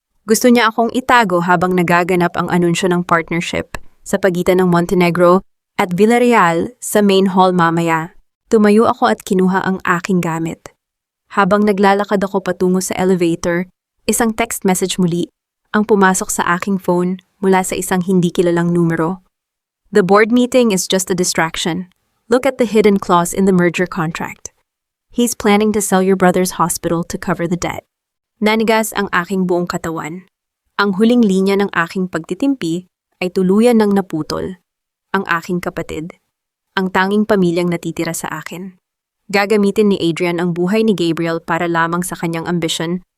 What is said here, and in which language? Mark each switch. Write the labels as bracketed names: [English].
[Filipino] Gusto niya akong itago habang nagaganap ang anunsyo ng partnership sa pagitan ng Montenegro at Villarreal sa main hall mamaya. Tumayo ako at kinuha ang aking gamit. Habang naglalakad ako patungo sa elevator, isang text message muli ang pumasok sa aking phone mula sa isang hindi kilalang numero. [English] The board meeting is just a distraction. Look at the hidden clause in the merger contract. He's planning to sell your brother's hospital to cover the debt. [Filipino] Nanigas ang aking buong katawan. Ang huling linya ng aking pagtitimpi ay tuluyan ng naputol. Ang aking kapatid. Ang tanging pamilyang natitira sa akin. Gagamitin ni Adrian ang buhay ni Gabriel para lamang sa kanyang ambisyon.